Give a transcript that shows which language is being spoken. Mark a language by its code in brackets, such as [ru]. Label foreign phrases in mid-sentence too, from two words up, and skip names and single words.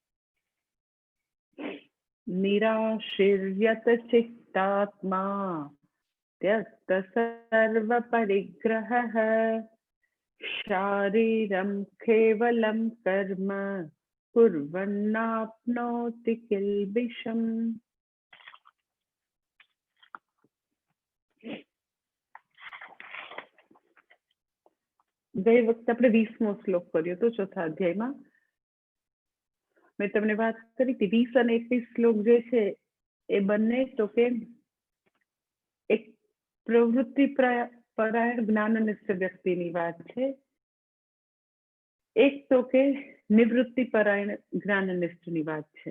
[sa] निराशीर्यत चित्तात्मा त्यक्त सर्वपरिग्रहः शारीरं केवलं कर्म कुर्वन्नाप्नोति किल्बिषम्। [hi] गई वक्त [gu] આપણે 20મો શ્લોક કર્યો તો ચોથા અધ્યાયમાં। મેં તમને વાત કરી હતી 20 અને 21 શ્લોક જે છે એ બંને તો કે એક પ્રવૃત્તિ પરાયણ જ્ઞાનનિષ્ઠ વ્યક્તિની વાત છે, એક તો કે નિવૃત્તિ પરાયણ જ્ઞાનનિષ્ઠની વાત છે।